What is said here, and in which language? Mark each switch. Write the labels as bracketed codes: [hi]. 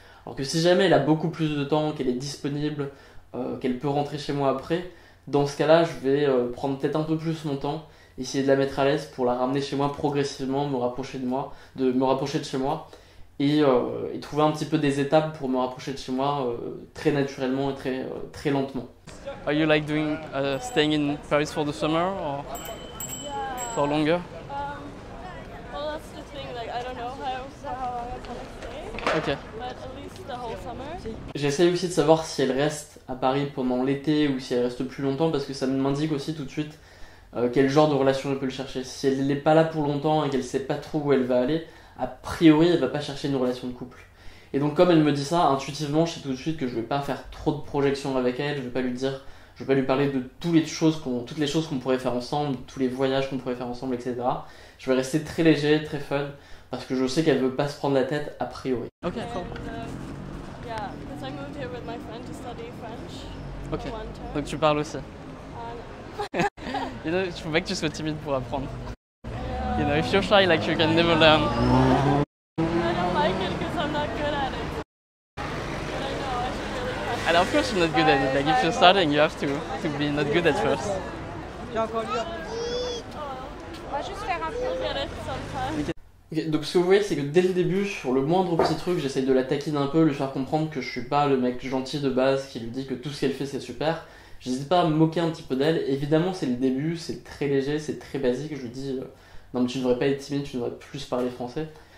[fr] Alors que si jamais elle a beaucoup plus de temps, qu'elle est disponible, qu'elle peut rentrer chez moi après, dans ce cas-là, je vais prendre peut-être un peu plus mon temps, essayer de la mettre à l'aise pour la ramener chez moi progressivement, me rapprocher de chez moi et trouver un petit peu des étapes pour me rapprocher de chez moi très naturellement et très lentement. [en] Are you like doing staying in Paris for the summer or for longer? Well, that's the thing. Like, I don't know how long I'm gonna stay. Ok. But at least the whole summer. [fr] J'essaie aussi de savoir si elle reste à Paris pendant l'été ou si elle reste plus longtemps parce que ça m'indique aussi tout de suite quel genre de relation elle peut le chercher. Si elle n'est pas là pour longtemps et qu'elle sait pas trop où elle va aller, a priori elle va pas chercher une relation de couple. Et donc comme elle me dit ça, intuitivement, je sais tout de suite que je vais pas faire trop de projections avec elle, je vais pas lui parler de toutes les choses qu'on pourrait faire ensemble, tous les voyages qu'on pourrait faire ensemble, etc. Je vais rester très léger, très fun, parce que je sais qu'elle veut pas se prendre la tête a priori. [en] Ok, cool. Yeah, because I moved here with my friend to study French. Ok, For one term. [fr] donc tu parles aussi. [en] And, [fr] Je faut pas que tu sois timide pour apprendre. [en] yeah, You know, if you're shy, like you can never learn. I don't like it because I'm not good at it. But I know I should really practice. And of course you're not good at it. Like if you're starting, you have to be not good at first. [fr] On va juste faire un peu. [en] Get it sometimes. [fr] Ok, donc ce que vous voyez, c'est que dès le début, sur le moindre petit truc, j'essaye de la taquiner un peu, lui faire comprendre que je suis pas le mec gentil de base qui lui dit que tout ce qu'elle fait c'est super. J'hésite pas à me moquer un petit peu d'elle. Évidemment, c'est le début, c'est très léger, c'est très basique. Je lui dis non, mais tu devrais pas être timide, tu devrais plus parler français.